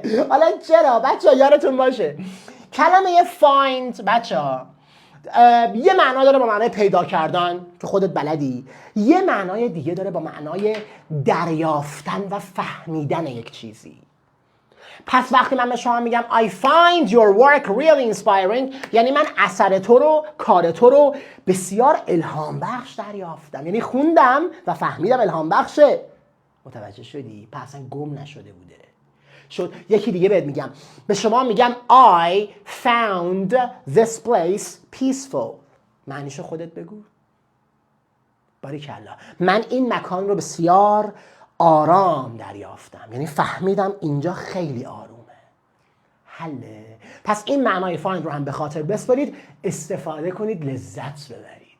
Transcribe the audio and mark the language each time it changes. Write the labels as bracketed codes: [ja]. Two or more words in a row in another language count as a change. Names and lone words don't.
[fa] حالا چرا بچه ها یادتون باشه کلمه find بچه ها یه معنا داره با معنای پیدا کردن که خودت بلدی، یه معنای دیگه داره با معنای دریافتن و فهمیدن یک چیزی. پس وقتی من به شما میگم [en] I find your work really inspiring [fa] یعنی من اثر تو رو، کار تو رو بسیار الهام بخش دریافتم. یعنی خوندم و فهمیدم الهام بخشه. متوجه شدی؟ پس اصلا گم نشده بوده. شد یکی دیگه بهت میگم. به شما میگم [en] I found this place peaceful. [fa] معنیشو خودت بگو. باریکلا. من این مکان رو بسیار آرام دریافتم. یعنی فهمیدم اینجا خیلی آرومه. حله. پس این معنای find رو هم به خاطر بسپارید، استفاده کنید، لذت ببرید.